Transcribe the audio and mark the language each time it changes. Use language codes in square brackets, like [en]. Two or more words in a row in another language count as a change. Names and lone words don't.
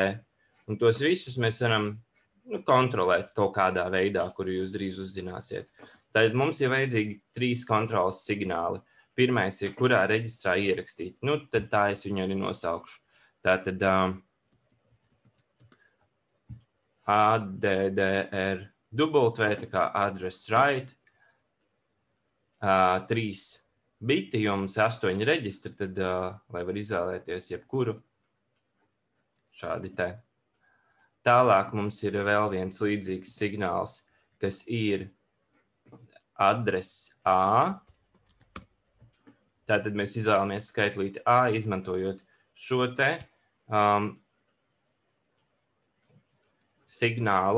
[lv] Un tos visus mēs varam kontrolēt kaut kādā veidā, kuru jūs drīz uzzināsiet. Tad mums ir vajadzīgi 3 kontrolas signāli. Pirmais ir, kurā reģistrā ierakstīt. Nu, tad tā es viņu arī nosaukšu. Tātad ADDR W, tā kā [en] address write, [lv] 3 biti, jums 8 reģistri, tad, lai var izvēlēties jebkuru, šādi te. Tālāk mums ir vēl viens līdzīgs signāls, kas ir adress A. Tātad mēs izvēlamies skaitlīti A, izmantojot šo te signālu.